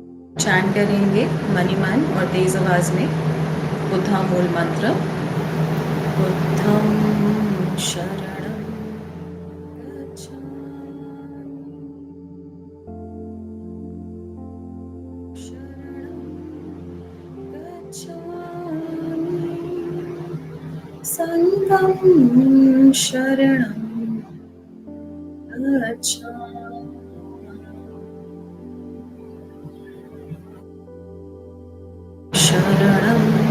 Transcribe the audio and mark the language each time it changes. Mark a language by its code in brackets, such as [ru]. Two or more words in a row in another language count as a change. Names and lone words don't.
[hi] चैंट करेंगे मनी मैन और तेज आवाज में बुद्धा मूल मंत्र। [pi] बुद्धं शरणं गच्छामि, शरणं गच्छामि, संघं शरणं गच्छामि, शरणं